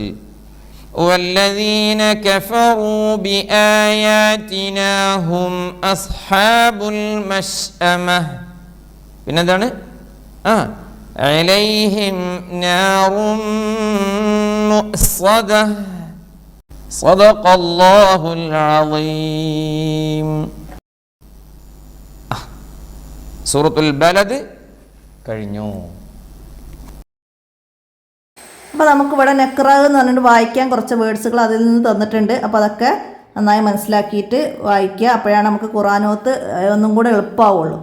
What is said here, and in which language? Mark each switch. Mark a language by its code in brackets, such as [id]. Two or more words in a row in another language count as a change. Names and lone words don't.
[ar] والذين كفروا بآياتنا هم أصحاب المشأمة പിന്നെന്താണ്? عليهم نار مؤصدة صدق الله العظيم. [ml] സൂറത്തുൽ ബലദ് കഴിഞ്ഞു. അപ്പോൾ നമുക്കിവിടെ നെക്റ എന്ന് പറഞ്ഞിട്ട് വായിക്കാൻ കുറച്ച് വേർഡ്സുകൾ അതിൽ നിന്ന് തന്നിട്ടുണ്ട്. അപ്പോൾ അതൊക്കെ നന്നായി മനസ്സിലാക്കിയിട്ട് വായിക്കുക. അപ്പോഴാണ് നമുക്ക് ഖുർആനോത്ത് ഒന്നും കൂടെ എളുപ്പമാവുള്ളൂ.